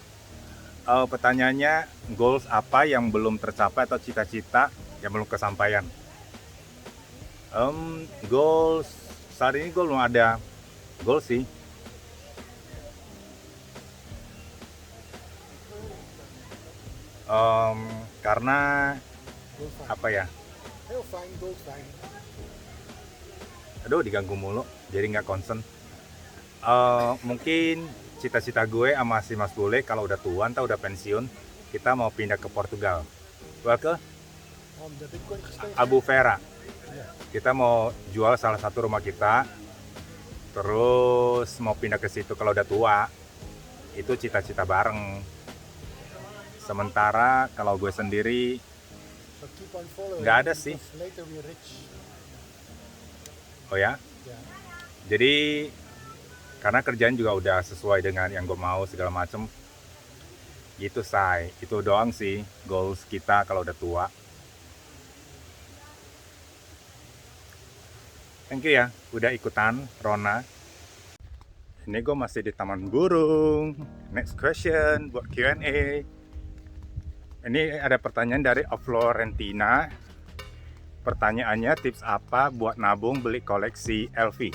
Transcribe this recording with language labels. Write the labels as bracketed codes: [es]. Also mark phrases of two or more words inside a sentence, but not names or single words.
[id] Pertanyaannya, goals apa yang belum tercapai atau cita-cita yang belum kesampaian? Goals saat ini gue belum ada goals sih. Karena apa ya? [nl] Heel fijn, doodfijn. [id] Aduh, diganggu mulu, jadi nggak concern. Mungkin cita-cita gue sama si Mas Bule kalau udah tua, entah udah pensiun, kita mau pindah ke Portugal. Ke [nl] De bitcoin gestegen. Abu Vera. Ja. [id] Kita mau jual salah satu rumah kita, terus mau pindah ke situ kalau udah tua. Itu cita-cita bareng. Sementara kalau gue sendiri [en] So keep on following. [id] nggak ada sih. [en] because Later we're rich. [id] Oh ya, [nl] Ja. [id] jadi karena kerjaan juga udah sesuai dengan yang gue mau segala macem. Gitu say, itu doang sih goals kita kalau udah tua. [en] Thank you [id] ya, udah ikutan Rona. Ini gue masih di Taman Burung. [en] Next question [id] buat Q&A. Ini ada pertanyaan dari Florentina. Pertanyaannya, tips apa buat nabung beli koleksi LV?